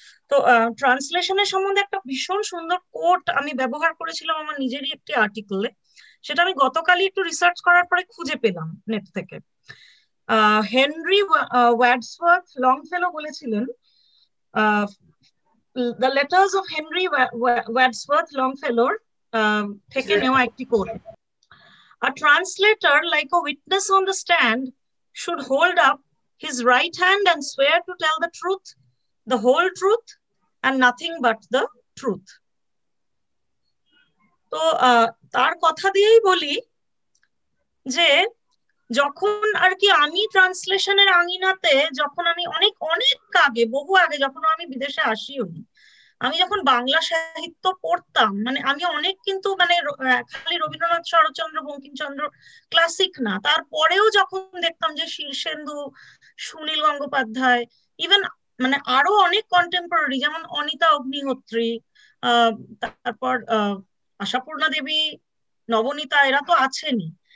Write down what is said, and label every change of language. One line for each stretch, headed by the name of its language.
Bangla: তো ট্রান্সলেশনের সম্বন্ধে একটা ভীষণ সুন্দর কোট আমি ব্যবহার করেছিলাম আমার নিজেরই একটি আর্টিকেলে, সেটা আমি গতকালই একটু রিসার্চ করার পরে খুঁজে পেলাম নেট থেকে। হেনরি ওয়ার্ডসওয়ার্থ লংফেলো বলেছিলেন, the letters of Henry Wordsworth লংফেলোর থেকে নেওয়া একটি coat.
English: A translator, like a witness on the stand, should hold up his right hand and swear to tell the truth, the whole truth, and nothing but the truth.
Bangla: তো তার কথা দিয়েই বলি যে যখন আর কি আমি ট্রান্সলেশনের আঙিনাতে, যখন আমি অনেক অনেক আগে, বহু আগে, যখন আমি বিদেশে আসিও, আমি যখন বাংলা সাহিত্য পড়তাম, মানে আমি অনেক, কিন্তু মানে খালি রবীন্দ্রনাথ, শরৎচন্দ্র, বঙ্কিমচন্দ্র ক্লাসিক না, তারপরেও যখন দেখতাম যে শীর্ষেন্দু, সুনীল গঙ্গোপাধ্যায়, ইভেন মানে আরো অনেক কন্টেম্পোরারি, যেমন অনিতা অগ্নিহোত্রী, তারপর আশাপূর্ণা দেবী, নবনীতা, এরা তো আছেনই।